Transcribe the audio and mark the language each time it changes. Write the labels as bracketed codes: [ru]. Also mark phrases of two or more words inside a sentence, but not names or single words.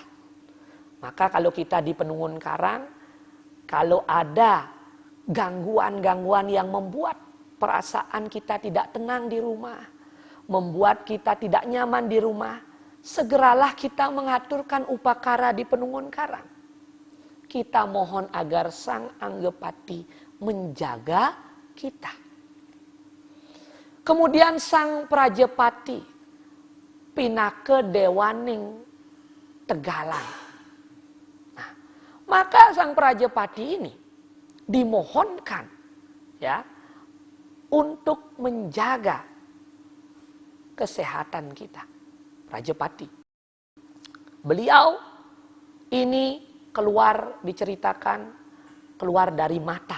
[id] Maka kalau kita di penungun karang, kalau ada gangguan-gangguan yang membuat perasaan kita tidak tenang di rumah, membuat kita tidak nyaman di rumah, segeralah kita mengaturkan upakara di penungun karang. Kita mohon agar sang Anggapati menjaga kita. Kemudian sang Prajapati [ban] pinake Dewaning Tegalan. [id] Nah, maka sang Prajapati ini dimohonkan ya untuk menjaga kesehatan kita. Prajapati. Beliau ini diceritakan keluar dari mata.